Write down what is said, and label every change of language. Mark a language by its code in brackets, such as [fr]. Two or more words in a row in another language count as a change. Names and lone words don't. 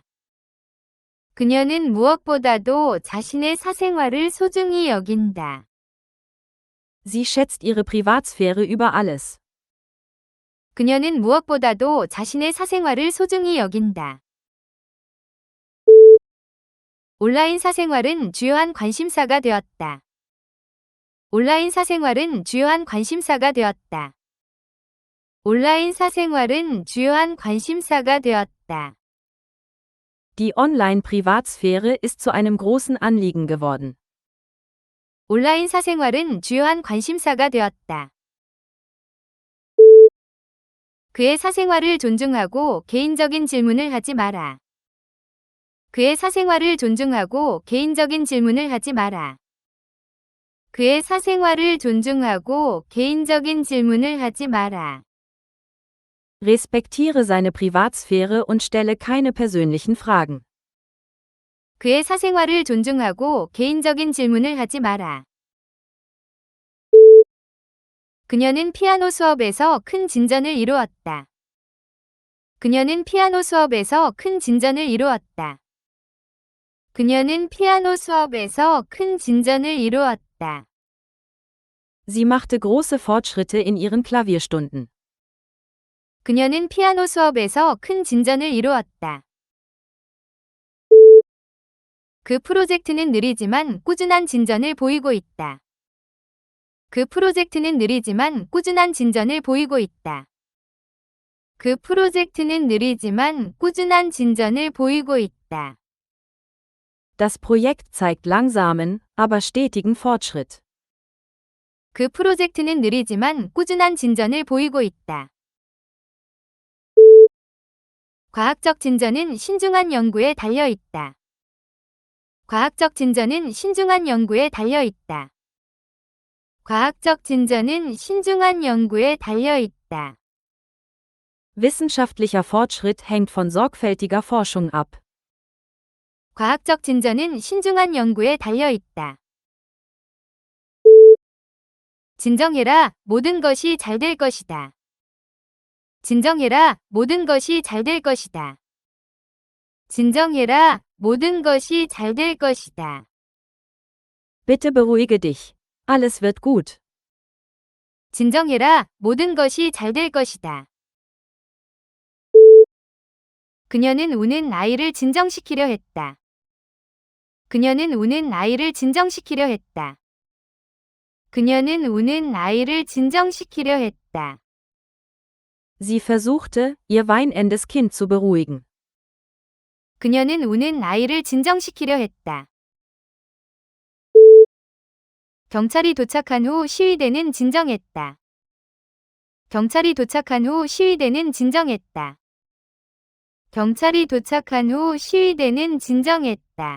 [ko] 그녀는 무엇보다도 자신의 사생활을 소중히 여긴다. [de] Sie schätzt ihre Privatsphäre über alles. [ko] 그녀는 무엇보다도 자신의 사생활을 소중히 여긴다. 온라인 사생활은 주요한 관심사가 되었다. 온라인 사생활은 주요한 관심사가 되었다. 온라인 사생활은 주요한 관심사가 되었다. [de] Die Online-Privatsphäre ist zu einem großen Anliegen geworden. [ko] 온라인 사생활은 주요한 관심사가 되었다. 그의 사생활을 존중하고 개인적인 질문을 하지 마라. 그의 사생활을 존중하고 개인적인 질문을 하지 마라. 그의 사생활을 존중하고 개인적인 질문을 하지 마라. [de] Respektiere seine Privatsphäre und stelle keine persönlichen Fragen. [ko] 그의 사생활을 존중하고 개인적인 질문을 하지 마라. 그녀는 피아노 수업에서 큰 진전을 이루었다. 그녀는 피아노 수업에서 큰 진전을 이루었다. 그녀는 피아노 수업에서 큰 진전을 이루었다. [de] Sie machte große Fortschritte in ihren Klavierstunden. [ko] 그녀는 피아노 수업에서 큰 진전을 이루었다. 그 프로젝트는 느리지만 꾸준한 진전을 보이고 있다. 그 프로젝트는 느리지만 꾸준한 진전을 보이고 있다. 그 프로젝트는 느리지만 꾸준한 진전을 보이고 있다. [de] Das Projekt zeigt langsamen, aber stetigen Fortschritt. [ko] 그 프로젝트는 느리지만 꾸준한 진전을 보이고 있다. 과학적 진전은 신중한 연구에 달려 있다. 과학적 진전은 신중한 연구에 달려 있다. 과학적 진전은 신중한 연구에 달려 있다. [de] Wissenschaftlicher Fortschritt hängt von sorgfältiger Forschung ab. [ko] 과학적 진전은 신중한 연구에 달려 있다. 진정해라, 모든 것이 잘 될 것이다. 진정해라, 모든 것이 잘 될 것이다. 진정해라, 모든 것이 잘 될 것이다. [de] Bitte beruhige dich. Alles wird gut. [ko] 진정해라, 모든 것이 잘 될 것이다. 그녀는 우는 아이를 진정시키려 했다. 그녀는 우는 아이를 진정시키려 했다. 그녀는 우는 아이를 진정시키려 했다. [de] Sie versuchte, ihr weinendes Kind zu beruhigen. [ko] 그녀는 우는 아이를 진정시키려 했다. 경찰이 도착한 후 시위대는 진정했다. 경찰이 도착한 후 시위대는 진정했다. 경찰이 도착한 후 시위대는 진정했다.